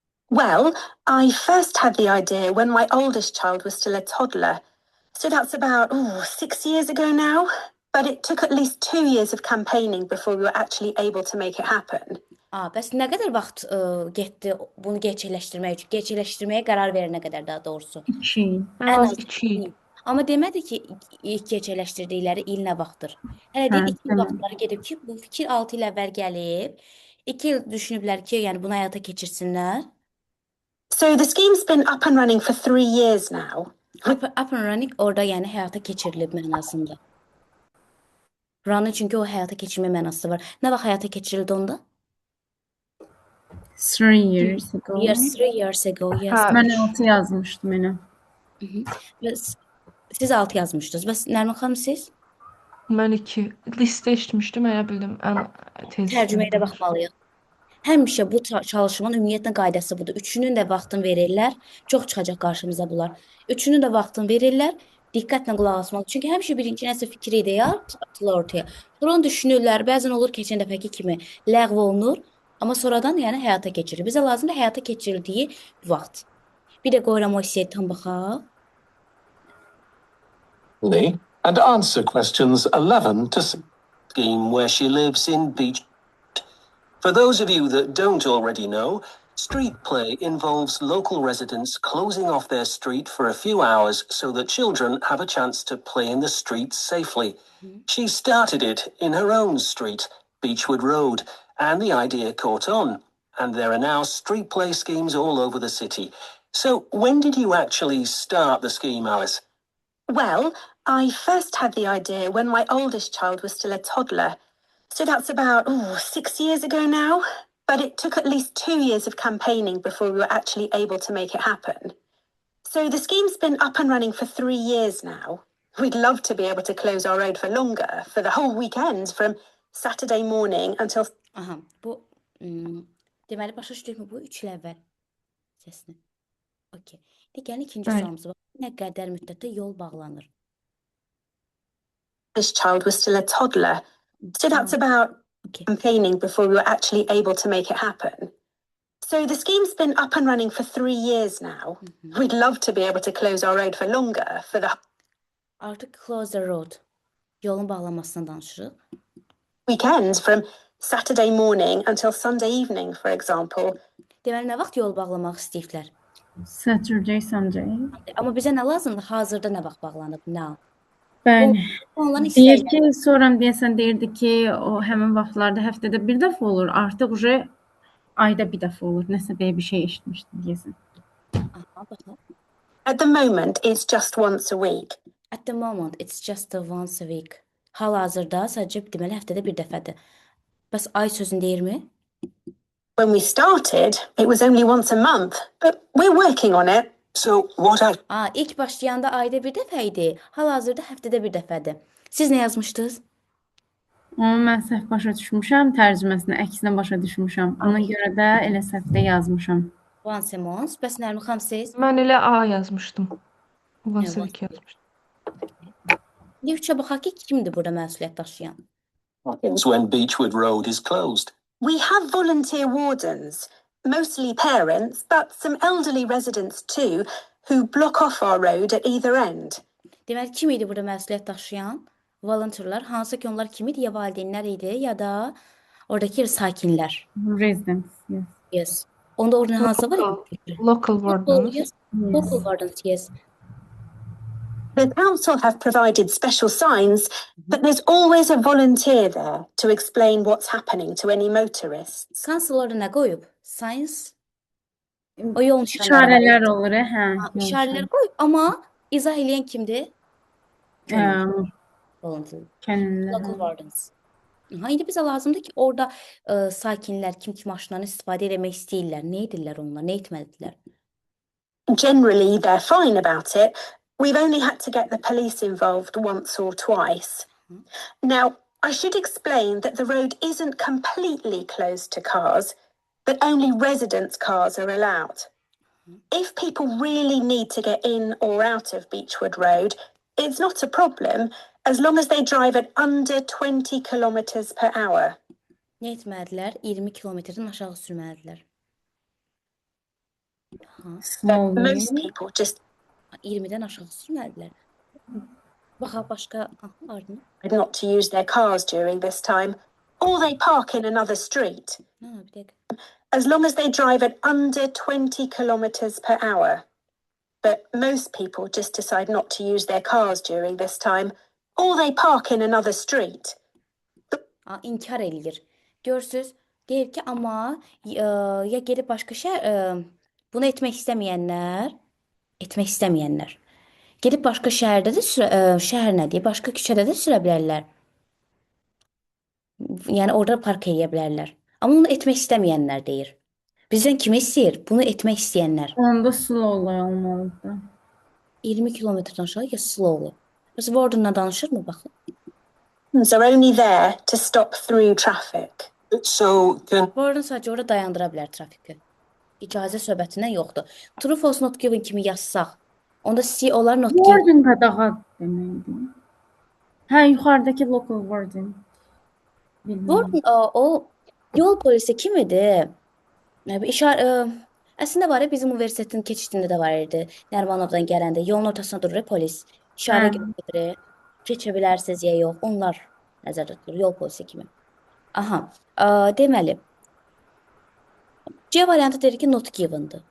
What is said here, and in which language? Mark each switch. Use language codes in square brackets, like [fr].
[en] Well, I first had the idea when my oldest child was still a toddler. So that's about 6 years ago now. But it took at least 2 years of campaigning before we were actually able to make it happen. [az] Bəs nə qədər vaxt getdi bunu gerçəkləşdirmək üçün? Gerçəkləşdirməyə qərar verənə qədər daha doğrusu. 2 il. Ən az 2 il. il. Amma demədi ki, ilk gerçəkləşdirdikləri il nə vaxtdır. Hələ deyir 2 il tamam. vaxtları gedib ki, bu fikir 6 il əvvəl gəlib. 2 il düşünüblər ki, yəni bunu həyata keçirsinlər. [en] So the scheme's been up and running for 3 years now. Up and running [az] orada yəni həyata keçirilib mənasında. Run çünki o həyata keçirmə mənası var. Nə vaxt həyata keçirildi onda? [en] 3 years ago. Yes, 3 years ago. Yes. Ha, [az] Mən 6 yazmışdım mənə. Bəs siz 6 yazmışdınız. Bəs Nərmin xanım siz? Mən 2 listə eşitmişdim, elə bildim ən tez. Tərcüməyə də baxmalıyıq. Həmişə bu çalışmanın ümumiyyətlə qaydası budur. Üçünün də vaxtını verirlər. Çox çıxacaq qarşımıza bunlar. Üçünün də vaxtını verirlər. Diqqətlə qulaq asmalı. Çünki həmişə birinci nəsə fikir ideya atılır ortaya. Sonra onu düşünürlər. Bəzən olur keçən dəfəki kimi ləğv olunur. Amma sonradan yəni həyata keçirilir. Bizə lazımdır həyata keçirildiyi vaxt. Bir də qoyuram o hissiyyə tam baxaq. [en] And answer questions 11 to scheme where she lives in Beach. For those of you that don't already know, street play involves local residents closing off their street for a few hours so that children have a chance to play in the streets safely. She started it in her own street, Beechwood Road, and the idea caught on. And there are now street play schemes all over the city. So when did you actually start the scheme, Alice? Well, I first had the idea when my oldest child was still a toddler. So that's about 6 years ago now. But it took at least 2 years of campaigning before we were actually able to make it happen. So the scheme's been up and running for 3 years now. We'd love to be able to close our road for longer, for the whole weekend, from Saturday morning until... [az] Aha, bu deməli başa düşdükmü bu 3 il əvvəl səsini. Okay. Gəlin ikinci Bəli. sualımıza bax. Nə qədər müddətdə yol bağlanır? [en] This child was still a toddler. So that's about Okay. campaigning before we were actually able to make it happen. So the scheme's been up and running for 3 years now. We'd love to be able to close our road for longer, for the [az] Artıq [en] close the road. [az] Yolun bağlanmasından danışırıq. [en] weekend, from Saturday morning until Sunday evening, for example. [az] Deməli nə vaxt yol bağlamaq istəyiblər? [en] Saturday, Sunday. [az] Amma bizə nə lazımdır? Hazırda nə vaxt bağlanıb? [en] Now. [az] Bəli. Onların Deyir istəkləri. ki, sonra deyəsən deyirdi ki, o həmin vaxtlarda həftədə bir dəfə olur. Artıq uje ayda bir dəfə olur. Nəsə belə bir şey eşitmişdim deyəsən. Aha, baxaq. [en] At the moment, it's just once a week. At the moment, it's just once a week. [az] Hal-hazırda sadəcə deməli həftədə bir dəfədir. Bəs ay sözün deyirmi? [en] When we started, it was only once a month, but we're working on it. So what [az] İlk başlayanda ayda bir dəfə idi. Hal-hazırda həftədə bir dəfədir. Siz nə yazmışdınız? Onu mən səhv başa düşmüşəm, tərcüməsini əksinə başa düşmüşəm. Ona görə də elə səhvdə yazmışam. [en] Once a month. [az] Bəs Nərmin xanım siz? Mən elə A yazmışdım. [en] Once a [az] Evet. [en] week [az] yazmışdım. Üçə baxaq ki, kimdir burada məsuliyyət daşıyan? [en] happens when Beechwood Road is closed? We have volunteer wardens, mostly parents, but some elderly residents too, who block off our road at either end. [az] Deməli, kim idi burada məsuliyyət daşıyan? Volunteerlar, hansı ki onlar kim idi? Ya valideynlər idi, ya da oradakı sakinlər. [en] Residence, yes. [az] Yes. Onda orada hansı var? [en] Local wardens. Yes. Local wardens, yes. The council have provided special signs, but there's always a volunteer there to explain what's happening to any motorists. [az] Council orada nə qoyub? Science. O yol nişanları. İşarələr olur, hə. İşarələr qoyub, amma izah edən kimdir? [en] Volunteer. [az] Kənillər. [en] Local wardens. [az] Aha, indi bizə lazımdır ki, orada sakinlər kim maşınlarını istifadə etmək istəyirlər. Nə edirlər onlar? Nə etməlidirlər? [en] Generally, they're fine about it. We've only had to get the police involved once or twice. Now, I should explain that the road isn't completely closed to cars, but only residents' cars are allowed. If people really need to get in or out of Beechwood Road, It's not a problem as long as they drive at under 20 kilometers per hour. [az] Nə etməlidirlər? 20 kilometrdən aşağı sürməlidirlər. Ha, [en] But Slowly. most people just [az] 20-dən aşağı sürməlidirlər. Baxa başqa ardına. [en] decide not to use their cars during this time, or they park in another street, [az] Ha, bir dəqiqə. [en] as long as they drive at under 20 kilometers per hour. But most people just decide not to use their cars during this time, or they park in another street. [az] Ha, inkar eləyir. Görürsüz? Deyir ki, amma ya gedib başqa bunu etmək istəməyənlər. Gedib başqa şəhərdə də şəhər nə deyir? Başqa küçədə də sürə bilərlər. Yəni orada park edə bilərlər. Amma bunu etmək istəməyənlər deyir. Bizdən kim istəyir? Bunu etmək istəyənlər. Onda slowly olmalıdır. 20 kilometrdən aşağı ya slowly. Biz Warden'la danışırmı baxın? [en] Are only there to stop through traffic. So, can [az] Warden sadəcə orada dayandıra bilər trafiki. İcazə söhbətindən yoxdur. [en] True false not given [az] kimi yazsaq, onda C olar not given. Warden qadağa deməkdir. Hə, yuxarıdakı local warden. Bilmirəm. Warden o yol polisi kimidir? Əslində var ya, bizim universitetin keçidində də var idi. Nərmanovdan gələndə yolun ortasına durur polis. İşarə göstərir. Keçə bilərsiniz ya yox. Onlar nəzərdə tutulur yol polisi kimi. Aha. Deməli, C variantı deyir ki [en] not given'dır.